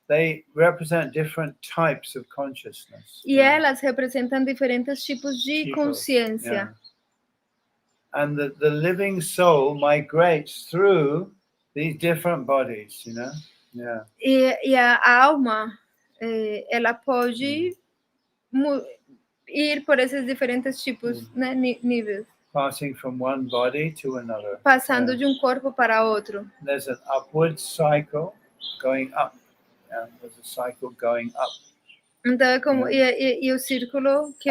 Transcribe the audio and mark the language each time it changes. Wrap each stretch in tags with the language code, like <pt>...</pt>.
<en>They represent different types of consciousness.</en> <pt>E elas representam diferentes tipos de Tipos, consciência.</pt> <en>yeah. And the living soul migrates through these different bodies, you know? Yeah.</en> <pt>E a alma, ela pode ir por esses diferentes tipos, né, níveis.</pt> <en>Passing from one body to another.</en> <pt>Passando de um corpo para outro.</pt> <en>There's an upward cycle going up. Yeah. There's a cycle going up.</en> <pt>Então é como e o círculo que</pt>